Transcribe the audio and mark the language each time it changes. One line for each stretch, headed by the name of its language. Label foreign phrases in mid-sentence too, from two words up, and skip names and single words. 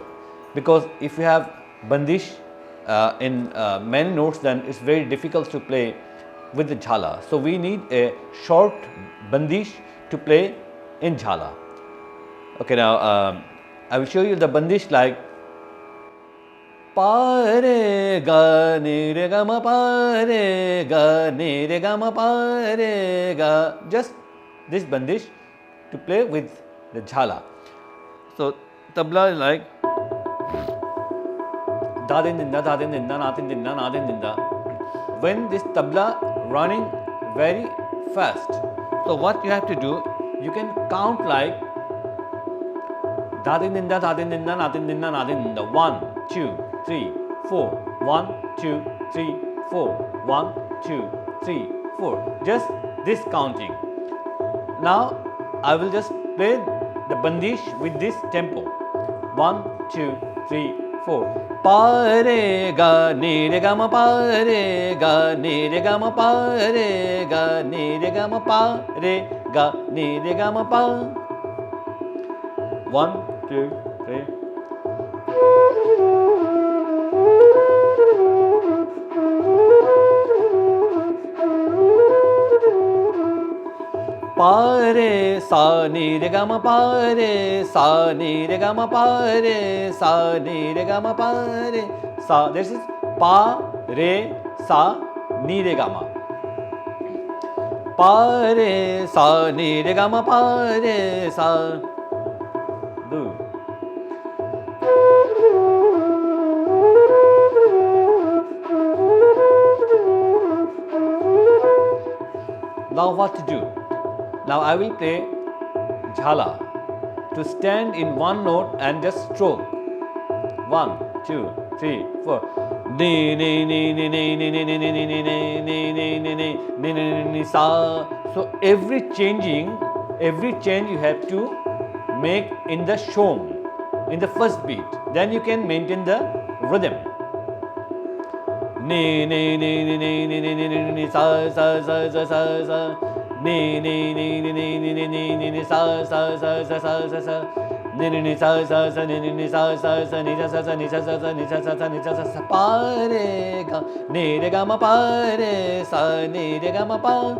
English: Because if you have bandish in many notes, then it's very difficult to play with the Jhala. So we need a short bandish to play in Jhala. Okay, now I will show you the bandish like pa re ga ni re ga ma pa re ga ni re ga ma pa re ga. Just this bandish to play with the Jhala. So tabla is like da din dinda, da din dinda, na din dinda, na din dinda. When this tabla running very fast, so what you have to do, you can count like da din dinda, da din dinda, na din dinda, na din dinda. 1, 2, 3, 4. 1, 2, 3, 4. 1, 2, 3, 4. Just this counting. Now I will just play the bandish with this tempo. 1, 2, 3, 4. Pa re ga ni re ga ma pa re ga ni re ga ma pa re ga ni re ga ma pa re ga ni re ga ma pa. 1, 2, 3. Pa re sa ni re ga ma pa re sa ni re ga ma pa re sa ni re ga ma pa re sa. This is pa re sa ni re ga ma. Pa re sa ni re ga ma pa re sa. Do. Now what to do? Now I will play Jhala to stand in one note and just stroke. 1, 2, 3, 4. Ni ni ni ni ni ni ni ni ni ni ni ni ni ni ni ni ni sa. So every change you have to make in the shom, in the first beat. Then you can maintain the rhythm. Ni ni ni ni ni ni ni ni ni ni sa sa sa sa sa sa. Ni ni ni ni ni ni ni ni ni ni sa sa sa sa sa sa sa. Ni ni ni sa sa sa ni ni ni sa sa sa ni sa sa ni sa sa sa ni sa sa sa ni sa sa sa. Pa re ga ni re ga ma pa re sa ni re ga ma pa.